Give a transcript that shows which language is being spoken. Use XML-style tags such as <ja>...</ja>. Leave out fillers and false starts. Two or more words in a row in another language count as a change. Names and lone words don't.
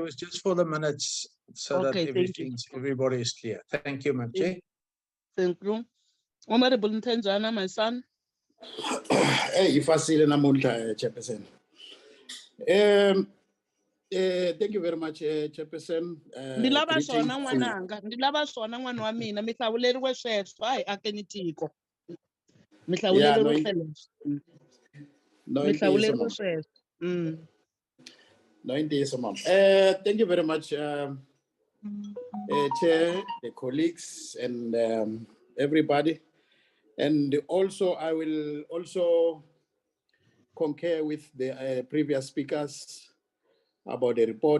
<en>It's just for the minutes so Okay, that thank you. everybody is clear. Thank you, Madam Chair. Thank you. Honorable Ntenjana, my son.</en> <zu>Hey, ifasile namuhla, Chairperson.</zu> <en>Thank you very much, Chairperson.</en> <ts>Ndilava swona n'wananga, ndilava swona n'wana wa mina, mi hlawuleriwe sweswo, hayi akeni tiko. Mi hlawuleriwe sweswo. Mi hlawuleriwe sweswo.</ts> <en>No, indeed, Mom. Thank you very much, Chair, the colleagues, and everybody. And also, I will also concur with the previous speakers about the report.</en>